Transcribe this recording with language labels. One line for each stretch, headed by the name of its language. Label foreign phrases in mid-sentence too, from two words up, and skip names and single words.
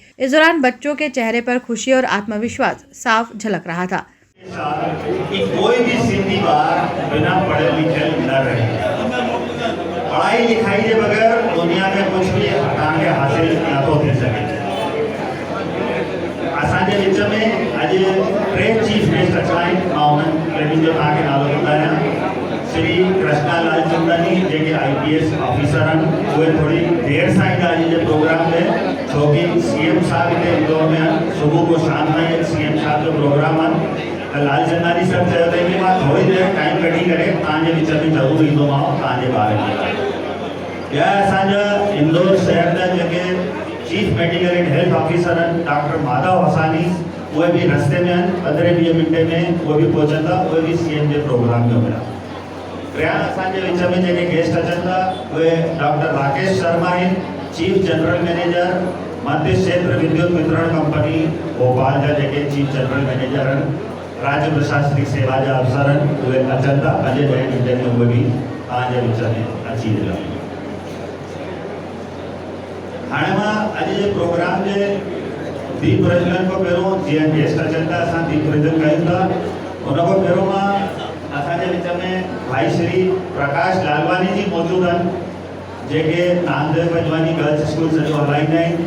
Hindi: इस दौरान बच्चों के चेहरे पर खुशी और आत्मविश्वास साफ झलक रहा था। कि कोई भी सिंधी बार बिना पढ़े लिखे न रहे। पढ़ाई लिखाई के बगैर दुनिया में कुछ भी कार्य हासिल न तो थी सके।
Sindhi: असांजे विच में आज टे
English: chief guest
Sindhi: अचा आहिनि, जो तव्हांखे नालो ॿुधायां। श्री कृष्णा लाल चंदानी जेके
English: IPS officer
Sindhi: आहिनि, उहे थोड़ी देर सां ईंदा अॼु जे प्रोग्राम में, छोकी CM साहब हिते इंदौर में आहिनि। सुबुह को शाम ताईं CM साहब जो प्रोग्राम आहे। लाल चंदानी सर चयो अथई कि मां थोड़ी देर टाइम कढी करे तव्हांजे विच में ज़रूरु ईंदोमांव तव्हांजे ॿार खे। ॿिया असांजा इंदौर शहर जा जेके
English: chief medical and health officer
Sindhi: आहिनि, डॉक्टर माधव हसानी, उहे बि रस्ते में आहिनि। 15-20 मिंटे में उहे बि पहुचंदा, उहे बि CM जे प्रोग्राम में हुया। ॿिया असांजे विच में जेके गेस्ट अचनि था उहे डॉक्टर राकेश शर्मा आहिनि,
English: chief general manager
Sindhi: मध्य क्षेत्र विद्युत वितरण कंपनी भोपाल जा जेके
English: chief general manager
Sindhi: आहिनि। राज्य प्रशासनिक सेवा जा अफसर आहिनि, उहे अचनि था। अॼु 10 मिंटे में उहे बि तव्हांजे विच में अची वेंदा। हाणे मां अॼु जे प्रोग्राम जे दीप प्रज्वलन खां पहिरियों जीअं गेस्ट अचनि था असां दीप प्रज्वलन कयूं था, उन खां पहिरियों मां असांजे विच में भाई श्री प्रकाश लालवानी जी मौजूद आहिनि, जेके नामदेव पंजवानी गर्ल्स स्कूल सॼो हलाईंदा आहिनि।